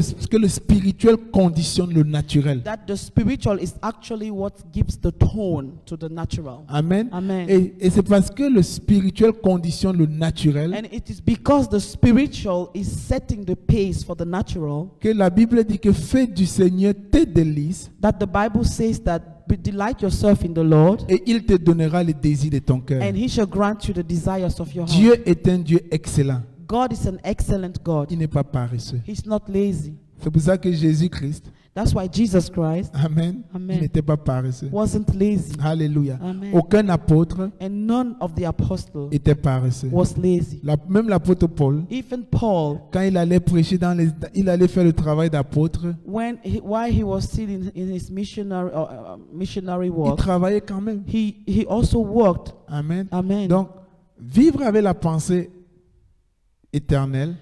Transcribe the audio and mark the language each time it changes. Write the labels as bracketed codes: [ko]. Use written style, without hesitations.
[fr] que le spirituel conditionne le naturel. [en] that the spiritual is actually what gives the tone to the natural. Amen. Amen. [fr] Et c'est parce que le spirituel conditionne le naturel [en] And it is because the spiritual is setting the pace for the natural [fr] que la Bible dit que fais du Seigneur tes délices [en] that the Bible says that delight yourself in the Lord, [fr] et il te donnera les désirs de ton cœur. [en] and he shall grant you the desires of your heart. [fr] Dieu est un Dieu excellent. [en] God is an excellent God. [fr] Il n'est pas paresseux. [en] He's not lazy. [fr] C'est pour ça que Jésus-Christ, [en] That's why Jesus Christ amen, Amen. [fr] il n'était pas paresseux. [en] wasn't lazy. [fr] Alléluia. [en] Amen. [fr] Aucun apôtre [en] And none of the apostles [fr] était paresseux. [en] was lazy. [fr] Même l'apôtre Paul, [en] Even Paul, [fr] quand il allait prêcher il allait faire le travail d'apôtre, [en] while he was still in his missionary [fr] il [en] work, [fr] travaillait quand même. [en] he also worked. Amen. Amen. [fr] Donc, vivre avec la pensée éternelle,